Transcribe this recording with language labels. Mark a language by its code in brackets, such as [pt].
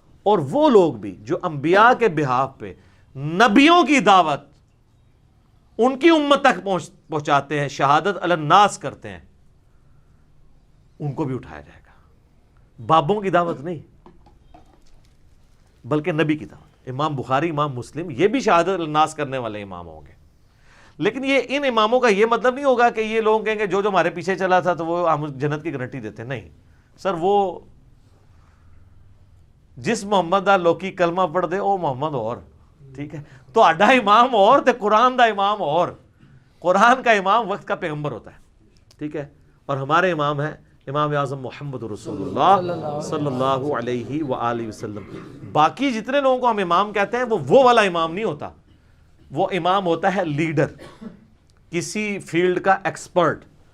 [ur] اور وہ لوگ بھی جو انبیاء کے بہاف پہ نبیوں کی دعوت ان کی امت تک پہنچاتے ہیں, شہادت علی الناس کرتے ہیں, ان کو بھی اٹھایا جائے گا. بابوں کی دعوت نہیں بلکہ نبی کی دعوت. امام بخاری, امام مسلم یہ بھی شہادت علی الناس کرنے والے امام ہوں گے. لیکن یہ ان اماموں کا یہ مطلب نہیں ہوگا کہ یہ لوگ کہیں گے جو ہمارے پیچھے چلا تھا تو وہ ہم جنت کی گارنٹی دیتے. [pa] نہیں سر, وہ جس محمد دا لوکی کلمہ پڑھ دے وہ محمد اور, ٹھیک ہے, تو اڈا امام اور تے قرآن دا امام اور. [ur] قرآن کا امام وقت کا پیغمبر ہوتا ہے, ٹھیک ہے, اور ہمارے امام ہیں امام اعظم محمد رسول اللہ صلی اللہ علیہ وآلہ وسلم. باقی جتنے لوگوں کو ہم امام کہتے ہیں وہ والا امام نہیں ہوتا. وہ امام ہوتا ہے لیڈر, کسی فیلڈ کا ایکسپرٹ.